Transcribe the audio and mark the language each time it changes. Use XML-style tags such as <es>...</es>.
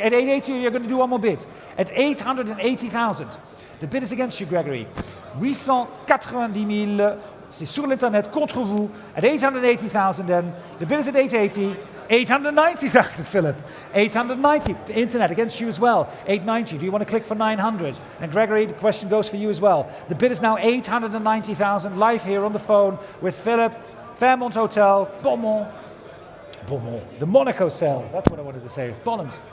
<en>At 880 you're going to do one more bid. At 880,000. The bid is against you, Gregory. 890,000.</en> <fr>C'est sur l'internet contre vous</fr> <en>at 880,000 then. The bid is at 880. 890,000, Philip. 890. The internet against you as well. 890. Do you want to click for 900? And Gregory, the question goes for you as well. The bid is now 890,000 live here on the phone with Philip. Fairmont Hotel, Beaumont. The Monaco sale. That's what I wanted to say. Bonhams.</en>